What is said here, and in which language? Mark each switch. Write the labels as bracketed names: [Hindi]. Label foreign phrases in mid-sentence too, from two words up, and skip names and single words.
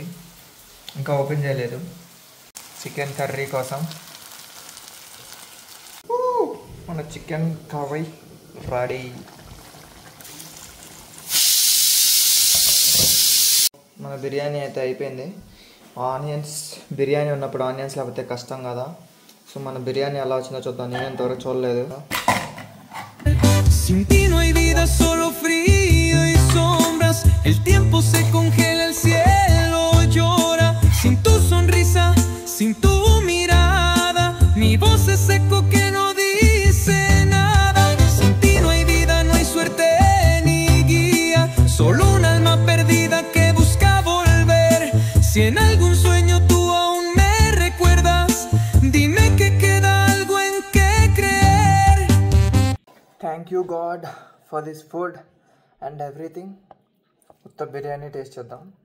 [Telugu] ఇంకా ఓపెన్ చేయలేదు. [English] chicken curry [Telugu] కోసం మన [English] chicken curry [Telugu] రెడీ. మన బిర్యానీ అయితే అయిపోయింది. ఆనియన్స్, బిర్యానీ ఉన్నప్పుడు ఆనియన్స్ లేకపోతే కష్టం కదా. సో మన బిర్యానీ ఎలా వచ్చిందో చూద్దాం. నేను ఇంతవరకు చూడలేదు. [Spanish] El tiempo se congela, el cielo llora, sin tu sonrisa, sin tu mirada, mi voz es eco que no dice nada. Sin ti no hay vida, no hay suerte ni guía, solo un alma perdida que busca volver. Si en algún sueño tú aún me recuerdas. Dime que queda algo en que creer. [English] thank you god for this food and everything. [Telugu] ఉత్త బిర్యానీ టేస్ట్ చేద్దాం.